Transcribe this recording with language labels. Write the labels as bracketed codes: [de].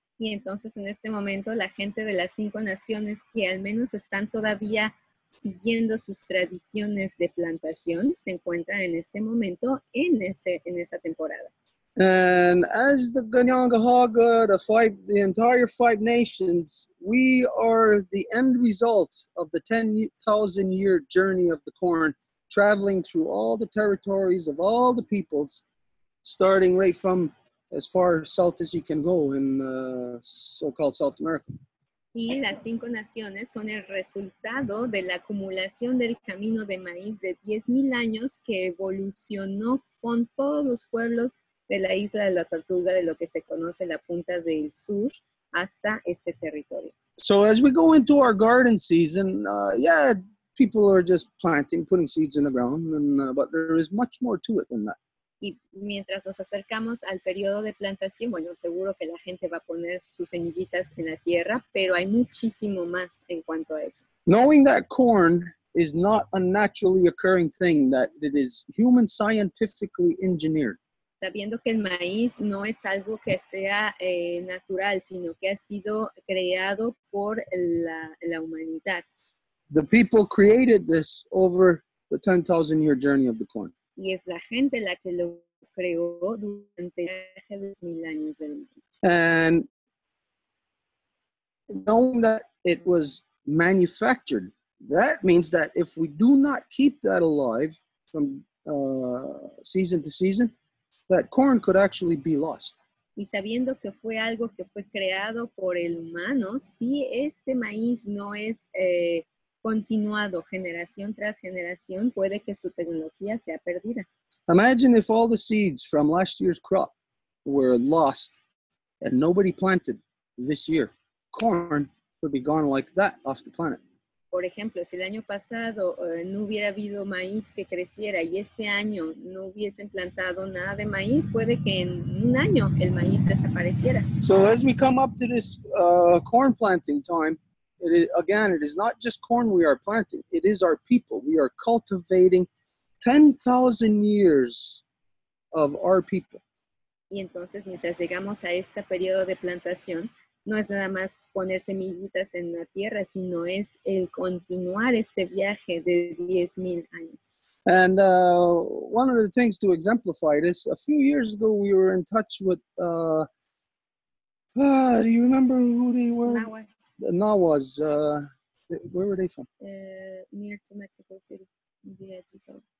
[es] Y entonces en este momento la gente de las 5 naciones que al menos están todavía siguiendo sus tradiciones de plantación se encuentran en este momento en esa temporada. [en] And as the Ganyangahaga, the entire 5 nations, we are the end result of the 10,000-year journey of the corn, traveling through all the territories of all the peoples, starting right from as far south as you can go in so-called South America. [es] Y las 5 naciones son el resultado de la acumulación del camino de maíz de 10,000 años que evolucionó con todos los pueblos de la isla de la Tortuga, de lo que se conoce la punta del sur, hasta este territorio. [en] So as we go into our garden season, people are just planting, putting seeds in the ground, but there is much more to it than that. [es] Y mientras nos acercamos al periodo de plantación, bueno, seguro que la gente va a poner sus semillitas en la tierra, pero hay muchísimo más en cuanto a eso. [en] Knowing that corn is not a naturally occurring thing, that it is human scientifically engineered. [es] Sabiendo que el maíz no es algo que sea natural, sino que ha sido creado por la humanidad. [en] The people created this over the 10,000-year journey of the corn. [es] Y es la gente la que lo creó durante los 1000 años del maíz. [en] And knowing that it was manufactured, that means that if we do not keep that alive from season to season, that corn could actually be lost. [es] Y sabiendo que fue algo que fue creado por el humano, si este maíz no es continuado generación tras generación, puede que su tecnología sea perdida. [en] Imagine if all the seeds from last year's crop were lost and nobody planted this year. Corn would be gone like that off the planet. [es] Por ejemplo, si el año pasado no hubiera habido maíz que creciera y este año no hubiesen plantado nada de maíz, puede que en un año el maíz desapareciera. [en] So as we come up to this corn planting time, it is not just corn we are planting. It is our people. We are cultivating 10,000 years of our people. [es] Y entonces, mientras llegamos a este periodo de plantación, no es nada más poner semillitas en la tierra, sino es el continuar este viaje de 10,000 años. [en] And one of the things to exemplify this, a few years ago we were in touch with, do you remember who they were? Nahuas. The Nahuas. Where were they from? Near to Mexico City, the edges of.